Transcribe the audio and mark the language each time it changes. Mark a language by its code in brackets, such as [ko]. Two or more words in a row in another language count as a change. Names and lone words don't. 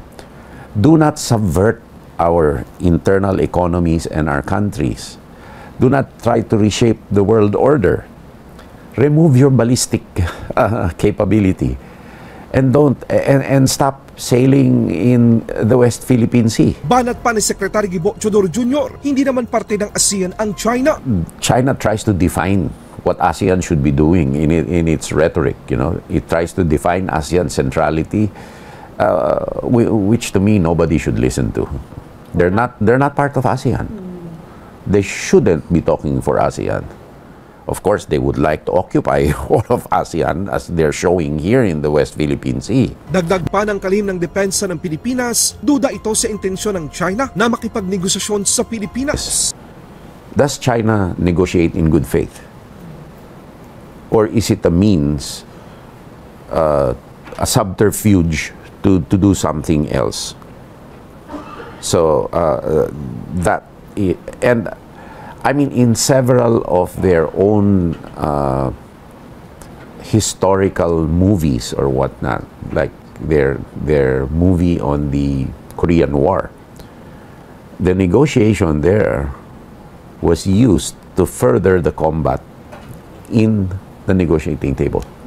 [en] Do not subvert our internal economies and our countries. Do not try to reshape the world order. Remove your ballistic capability and stop sailing in the West Philippine Sea. [tl] Banat pa ni Secretary Gibo Chodoro Jr., hindi naman parte ng ASEAN ang China. [en] China tries to define what ASEAN should be doing in its rhetoric. It tries to define ASEAN centrality, which to me nobody should listen to. They're not part of ASEAN. They shouldn't be talking for ASEAN. Of course, they would like to occupy all of ASEAN as they're showing here in the West Philippine Sea. [tl] Dagdag pa ng kalihim ng depensa ng Pilipinas, duda ito sa intensyon ng China na makipagnegosasyon sa Pilipinas. [en] Does China negotiate in good faith? Or is it a means, a subterfuge to do something else? So and I mean, in several of their own historical movies or whatnot, like their movie on the Korean War, the negotiation there was used to further the combat in the negotiating table.